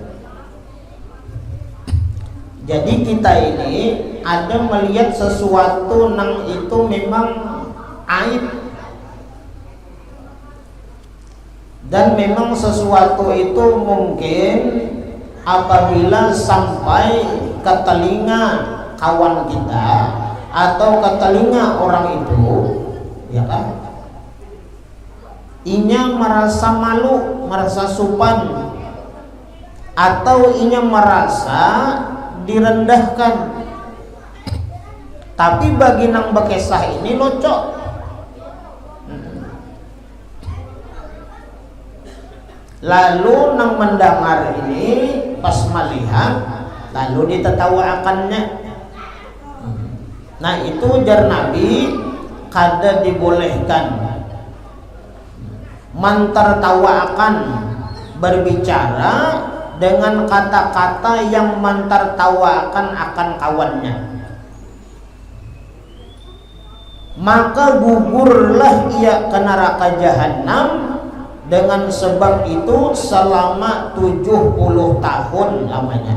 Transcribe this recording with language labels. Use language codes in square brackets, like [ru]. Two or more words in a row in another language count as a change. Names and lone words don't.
[id] Jadi kita ini ada melihat sesuatu nang itu memang aib dan memang sesuatu itu mungkin apabila sampai ke telinga kawan kita atau ke telinga orang itu, ya kan? [bjn] Inya merasa malu, merasa supan, atau inya merasa direndahkan. Tapi bagi nang bekesah ini locok. [id] Lalu nang mendengar ini pas melihat, lalu ditertawakannya. Nah itu jar Nabi kada dibolehkan mentertawakan, berbicara dengan kata-kata yang mentertawakan akan kawannya. Maka gugurlah ia ke neraka jahanam dengan sebab itu selama 70 tahun lamanya.